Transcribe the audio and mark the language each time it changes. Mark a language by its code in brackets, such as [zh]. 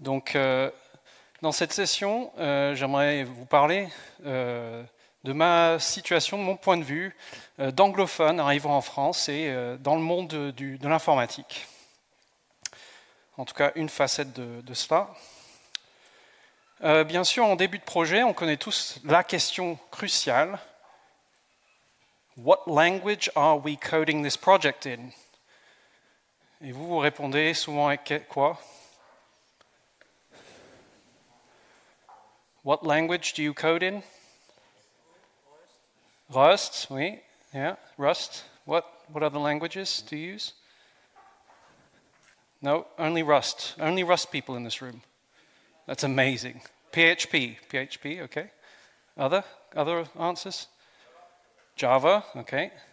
[fr] Donc, dans cette session, j'aimerais vous parler de ma situation, de mon point de vue d'anglophone arrivant en France et dans le monde de l'informatique. En tout cas, une facette de cela. Bien sûr, en début de projet, on connaît tous la question cruciale. [en] What language are we coding this project in? [fr] Et vous répondez souvent avec quoi? [en] What language do you code in? Rust, oui, yeah, Rust. What other languages do you use? No, only Rust. Only Rust people in this room. That's amazing. PHP, okay. Other answers? Java, okay.